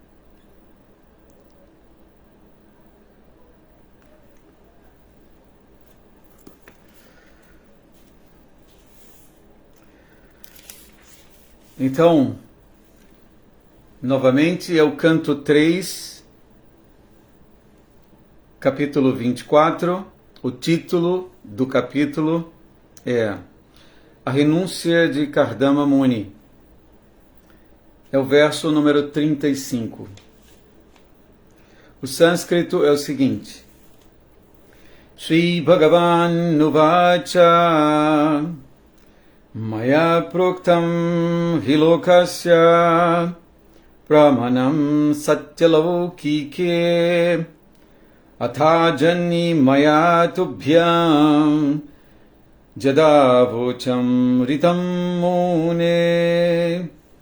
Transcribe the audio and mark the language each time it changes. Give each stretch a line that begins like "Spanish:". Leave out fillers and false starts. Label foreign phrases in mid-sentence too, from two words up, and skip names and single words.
Portuguese: Então, novamente é o canto 3, capítulo 24. O título do capítulo é A Renúncia de Kardama Muni. É o verso número 35. O sânscrito é o seguinte:
Sanskrit: श्रीभगवानुवाच मया प्रोक्तं हि लोकस्य प्रमाणं सत्यलौकिके अथाजनि मया तुभ्यं यदवोचम् ऋतं मुने.